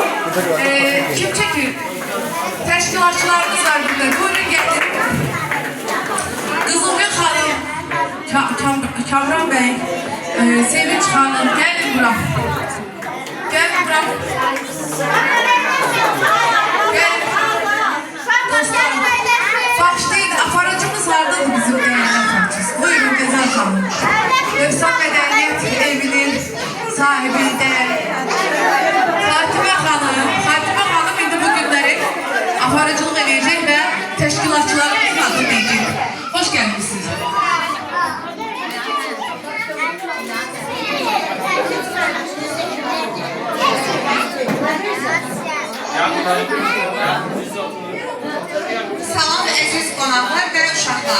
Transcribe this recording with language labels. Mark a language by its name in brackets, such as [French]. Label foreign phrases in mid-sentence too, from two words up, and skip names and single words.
[Turkish] Kim çekir? Teşkilatçılarımız var burada. Buyurun gelin. Kızılgül Hanım, Kamran Bey, Sevinç Hanım, gelin buraya. Gelin buraya. Gelin. Dostlar, başlayın. Aparacımız vardı bizim değerli aparacımız. Buyurun Güzel Hanım. Efsan Medeniyet Evi'nin sahibi değerli Fatime Hanım [Azerbaijani] indi bu günləri aparıcılıq edəcək və təşkilatçılarımızın adını deyəcək. Hoş gəlmişsiniz. Salam əziz qonaqlar və uşaqlar.